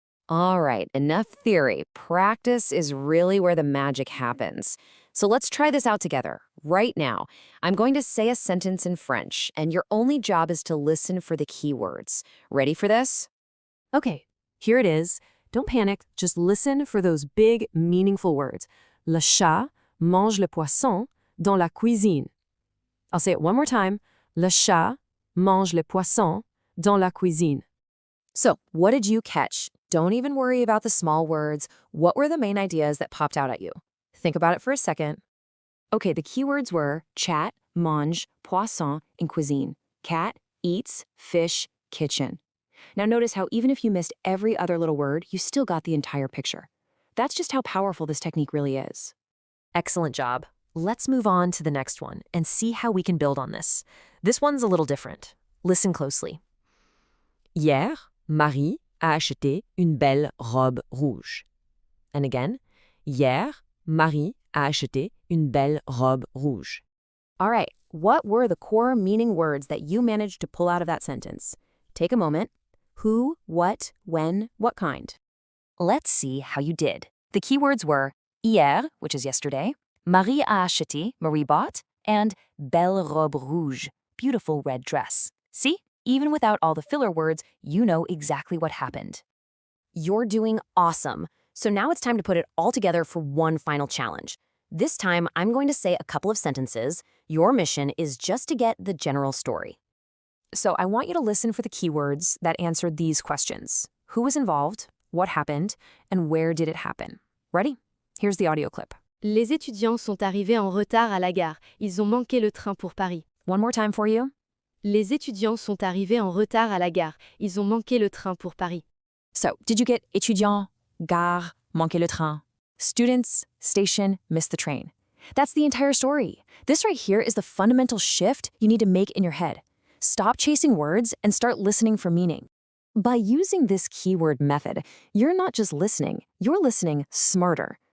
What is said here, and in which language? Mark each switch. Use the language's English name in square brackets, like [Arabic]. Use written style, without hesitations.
[English] All right, enough theory. Practice is really where the magic happens. So let's try this out together, right now. I'm going to say a sentence in French, and your only job is to listen for the key words. Ready for this? Okay, here it is. Don't panic, just listen for those big, meaningful words. [French] Le chat mange le poisson dans la cuisine. [English] I'll say it one more time. [French] Le chat mange le poisson dans la cuisine. [English] So, what did you catch? Don't even worry about the small words. What were the main ideas that popped out at you? Think about it for a second. Okay, the keywords were chat, mange, poisson, and cuisine. Cat, eats, fish, kitchen. Now notice how even if you missed every other little word, you still got the entire picture. That's just how powerful this technique really is. Excellent job. Let's move on to the next one and see how we can build on this. This one's a little different. Listen closely. [French] Hier, Marie a acheté une belle robe rouge. [English] And again, [French] hier, Marie a acheté une belle robe rouge. [English] All right, what were the core meaning words that you managed to pull out of that sentence? Take a moment. Who, what, when, what kind? Let's see how you did. The keywords were hier, which is yesterday, [French] Marie a acheté, [English] Marie bought, and [French] belle robe rouge, [English] beautiful red dress. See? Even without all the filler words, you know exactly what happened. You're doing awesome. So now it's time to put it all together for one final challenge. This time, I'm going to say a couple of sentences. Your mission is just to get the general story. So I want you to listen for the keywords that answer these questions. Who was involved? What happened? And where did it happen? Ready? Here's the audio clip. [French] Les étudiants sont arrivés en retard à la gare. Ils ont manqué le train pour Paris. [English] One more time for you. [French] Les étudiants sont arrivés en retard à la gare. Ils ont manqué le train pour Paris. [English] So, did you get étudiant, gare, [French] manqué le train? [English] Students, station, missed the train. That's the entire story. This right here is the fundamental shift you need to make in your head. Stop chasing words and start listening for meaning. By using this keyword method, you're not just listening, you're listening smarter.